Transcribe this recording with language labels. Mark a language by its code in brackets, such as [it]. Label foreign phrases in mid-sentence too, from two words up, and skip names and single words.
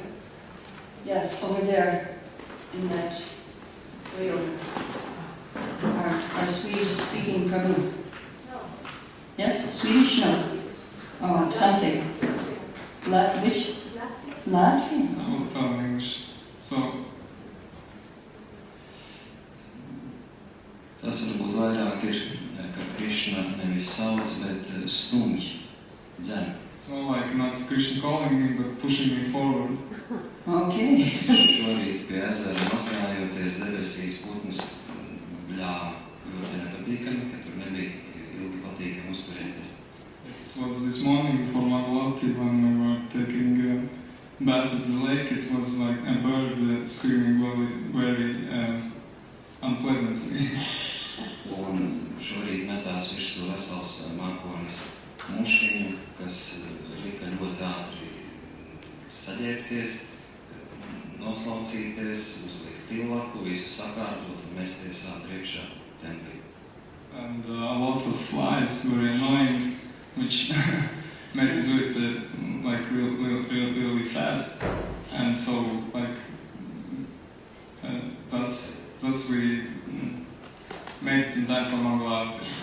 [en] Yes, over there in that field. Our Swedish-speaking Prabhu. No. Yes, Swedish? No. Oh, something. Which? Latvian. I will tell in English. So, [lv] Tas varbūt vairāk ir, ka Krišna nevis sauc, bet stumj, dzen. [en] it's more like not Krishna calling me, but pushing me forward. Okay. [lv] Šorīt pie ezera mazgājoties debesīs putnus bļāva ļoti nepatīkami, ka tur nebija ilgi patīkami uzturēties. [en] It was this morning before Mangalarti when we were taking a bath at the lake. It was like a bird screaming very unpleasantly. [lv] Un šorīt metās virsū vesels mākonis mušiņu, kas lika ļoti ātri saģērbties, noslaucīties, uzlikt tilaku, visu sakārtot un mesties ātri iekšā templī. [en] And lots of flies, very annoying, which made to do it like really fast. And so like thus we made it in time for Mangalarti.